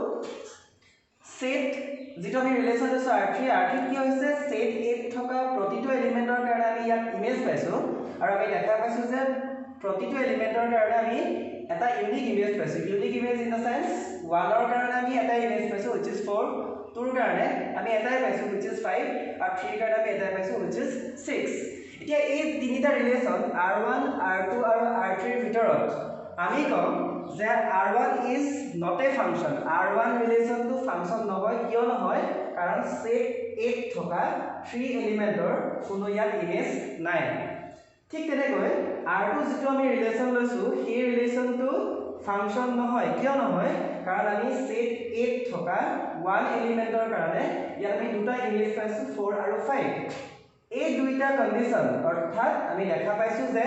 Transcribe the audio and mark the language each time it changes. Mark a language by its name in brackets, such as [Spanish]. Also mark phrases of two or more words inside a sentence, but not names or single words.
[Assamese] সেট যেটো আমি ৰিলেচন লৈছো R3 কি হৈছে সেট A থকা প্ৰতিটো এলিমেন্টৰ কাৰণে আমি ইয়াত ইমেজ পাইছো আৰু আমি দেখা পাইছো যে প্ৰতিটো এলিমেন্টৰ কাৰণে আমি এটা [English] unique image [Assamese] পাইছো [English] unique image in the sense [Assamese] 1 ৰ কাৰণে আমি এটা ইমেজ পাইছো [English] which is [Assamese] 4 2 ৰ কাৰণে আমি এটাই পাইছো [English] which is [Assamese] 5 আৰু 3 ৰ কাৰণে আমি এটাই পাইছো [English] which is [Assamese] 6 এতিয়া এই তিনিটা ৰিলেচন R1 R2 আৰু R3 ৰ ভিতৰত আমি কম যে [English] R1 is not a function [Assamese] R1 relation to function নহয় কিয় নহয় কাৰণ set A থকা 3 এলিমেন্টৰ কোনো ইয়াত ইমেজ নাই ঠিক তেনেকৈ R2 যেটো আমি ৰিলেচন লৈছো সেই ৰিলেচনটো ফাংশন নহয় কিয় নহয় কাৰণ আমি সেট A থকা 1 এলিমেন্টৰ কাৰণে ইয়াত আমি দুটা ইমেজ পাইছো 4 আৰু 5 এই দুইটা কন্ডিশন অৰ্থাৎ আমি দেখা পাইছো যে